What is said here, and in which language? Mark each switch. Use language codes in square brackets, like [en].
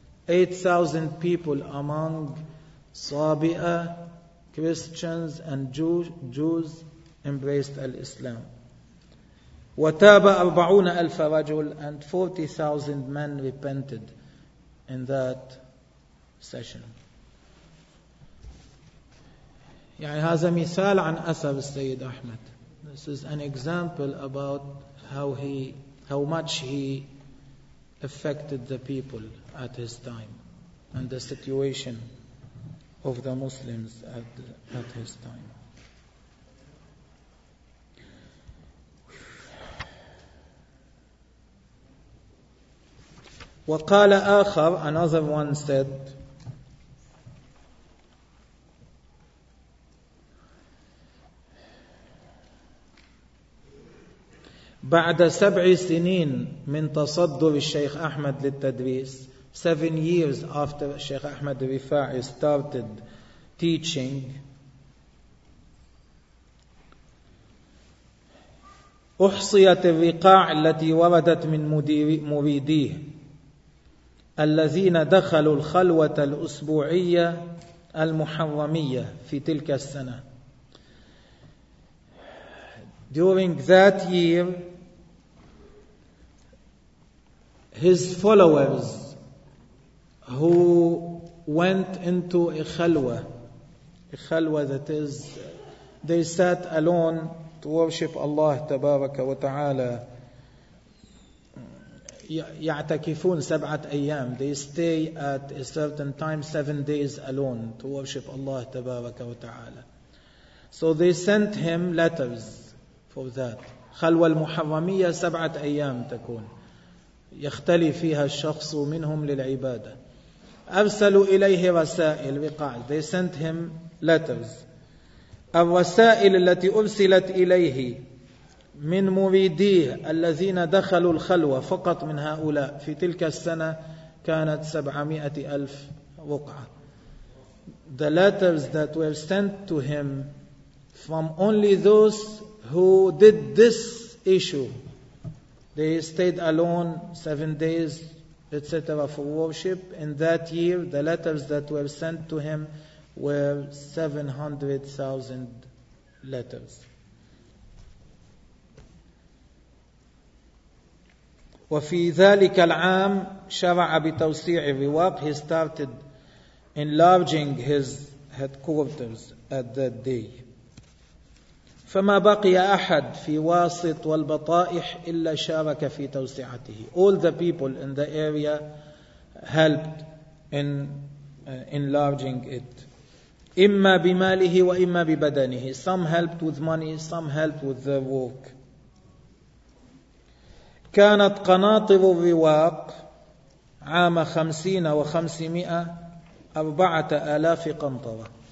[en] 8,000 people among Sabi'ah, Christians and Jews embraced Al-Islam. [ar] وَتَابَ 40,000 رَجُلٍ. [en] And 40,000 men repented in that session. [ar] يعني هذا مثال عن أثر السيد أحمد. [en] This is an example about how much he affected the people at his time and the situation of the Muslims at his time. [ar] وقال آخر, [en] another one said, [ar] بعد 7 سنين من تصدر الشيخ أحمد للتدريس, [en] 7 years after Sheikh Ahmad Rifa'i started teaching, [ar] أحصيت الرقاع التي وردت من مريديه الذين دخلوا الخلوة الأسبوعية المحرمية في تلك السنة. [en] During that year, his followers who went into a khalwa, that is, they sat alone to worship Allah [ar] تبارك وتعالى. يعتكفون 7 أيام. [en] They stay at a certain time, 7 days alone, to worship Allah [ar] تبارك وتعالى. [en] So they sent him letters for that. [ar] خلوة المحرمية 7 أيام تكون. يختلي فيها الشخص منهم للعبادة. أرسلوا إليه رسائل. [en] They sent him letters. [ar] الرسائل التي أرسلت إليه من مريديه الذين دخلوا الخلوة فقط من هؤلاء في تلك السنة كانت 700,000 رقعة. [en] The letters that were sent to him from only those who did this issue, they stayed alone 7 days, etc., for worship. In that year, the letters that were sent to him were 700,000 letters. [ar] وفي ذلك العام شرع بتوسيع الرواق. [en] He started enlarging his headquarters at that day. [ar] فما بقي أحد في واسط والبطائح إلا شارك في توسعته. [en] All the people in the area helped in enlarging it. [ar] إما بماله وإما ببدنه. [en] Some helped with money, some helped with the work. [ar] كانت قناطر الرواق عام 50 و500 4,000 قنطرة.